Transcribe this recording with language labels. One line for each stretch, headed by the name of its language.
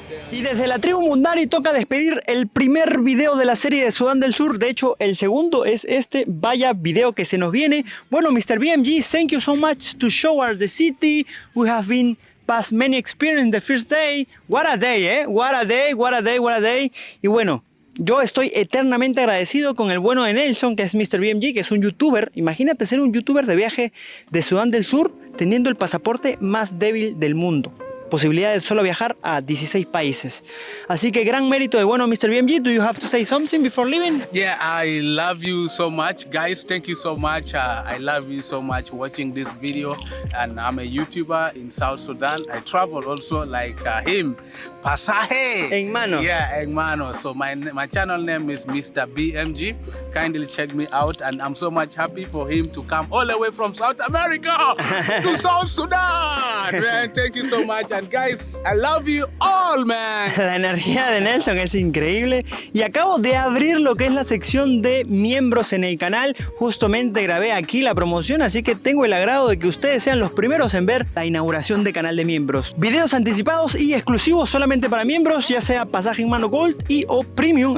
Spanish: Y desde la tribu Mundari toca despedir el primer video de la serie de Sudán del Sur. De hecho, el segundo es este. Vaya video que se nos viene. Bueno, Mr.
English: BMG, thank you so much to show us the city. We have been past many experiences the first day. What a day, eh? What a day, what a day, what a day.
Spanish: Y bueno, yo estoy eternamente agradecido con el bueno de Nelson, que es Mr. BMG, que es un youtuber. Imagínate ser un youtuber de viaje de Sudán del Sur teniendo el pasaporte más débil del mundo. Posibilidad de solo viajar a 16 países. Así que gran mérito de bueno, Mr. BMG.
English: Do you have to say something before leaving? Yeah, I love you so much, guys. Thank you so much. I love you so much watching this video. And I'm a YouTuber in South Sudan. I travel also like him. Pasaje.
Spanish: En mano.
English: Yeah,
Spanish: en mano.
English: So my channel name is Mr. BMG. Kindly check me out. And I'm so much happy for him to come all the way from South America to South Sudan. Man, thank you so much. And guys, I love you all, man.
Spanish: La energía de Nelson es increíble. Y acabo de abrir lo que es la sección de miembros en el canal. Justamente grabé aquí la promoción, así que tengo el agrado de que ustedes sean los primeros en ver la inauguración de canal de miembros. Videos anticipados y exclusivos solamente para miembros, ya sea pasaje en mano Gold y o Premium.